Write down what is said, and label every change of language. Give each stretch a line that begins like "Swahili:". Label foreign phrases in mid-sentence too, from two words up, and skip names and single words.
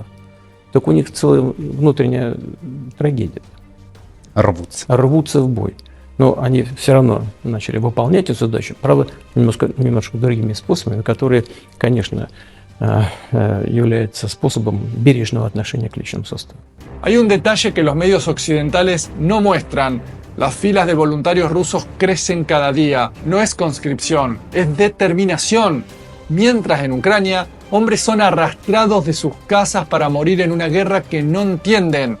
Russian: Так у них целая внутренняя трагедия. Рвутся в бой. Но они все равно начали выполнять эту задачу, правда, немножко другими способами, которые, конечно, является способом бережного отношения к личному составу.
Spanish: Hay un detalle que los medios occidentales no muestran. Las filas de voluntarios rusos crecen cada día. No es conscripción, es determinación. Mientras en Ucrania, hombres son arrastrados de sus casas para morir en una guerra que no entienden.